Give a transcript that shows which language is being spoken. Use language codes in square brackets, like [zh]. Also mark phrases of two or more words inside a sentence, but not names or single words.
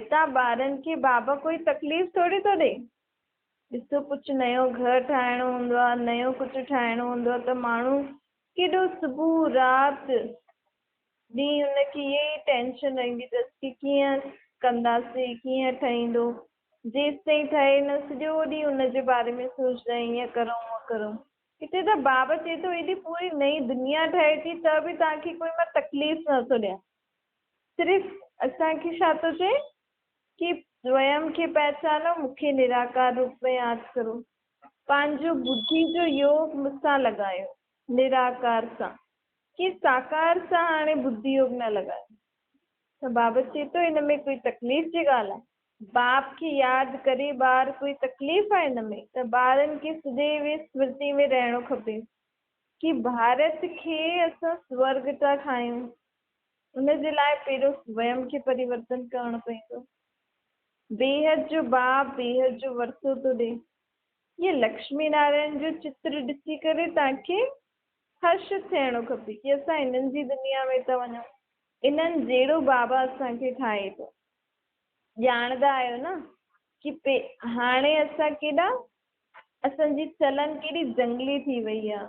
[sd] तव्हां ॿारनि खे बाबा कोई तकलीफ़ थोरी थो ॾे। ॾिसो, कुझु नयो घर ठाहिणो हूंदो आहे, नयो कुझु ठाहिणो हूंदो आहे त माण्हू केॾो सुबुह राति ॾींहुं हुनखे इहा ई टेंशन रहंदी अथसि कि कीअं कंदासीं, कीअं ठहींदो। जेसि ताईं ठहे न सॼो ॾींहुं हुनजे बारे में सोचंदा आहियूं, ईअं करूं उअं करूं। हिते त बाबा चए थो एॾी पूरी नई दुनिया ठहे थी त बि तव्हांखे कोई मां तकलीफ़ नथो ॾियां। सिर्फ़ु असांखे छा थो चए कि स्वयं खे पहचानो, मूंखे निराकार रूप में यादि करो, पंहिंजो बुद्धि जो योग मूंसां लॻायो निराकार सां, कि साकार सां हाणे बुद्धि योग न लॻायो। त बाबा चए थो हिन में कोई तकलीफ़ जी ॻाल्हि आहे? बाप खे यादि करे ॿार कोई तकलीफ़ आहे हिन में? त ॿारनि खे सदैव स्मृति में रहणो खपे कि भारत खे असां स्वर्ग था ठाहियूं। हुनजे लाइ पहिरियों स्वयं खे परिवर्तन करणो पवंदो। बेहद जो बाप बेहद जो वरसो थो ॾे। ये लक्ष्मी नारायण जो चित्र ॾिसी करे तव्हांखे हर्ष थियणो खपे कि असां हिननि जी दुनिया में था वञूं। इन्हनि जहिड़ो बाबा असांखे ठाहे थो। ॼाणंदा आहियो न कि हाणे असां केॾा, असांजी चलन केॾी जंगली थी वई आहे।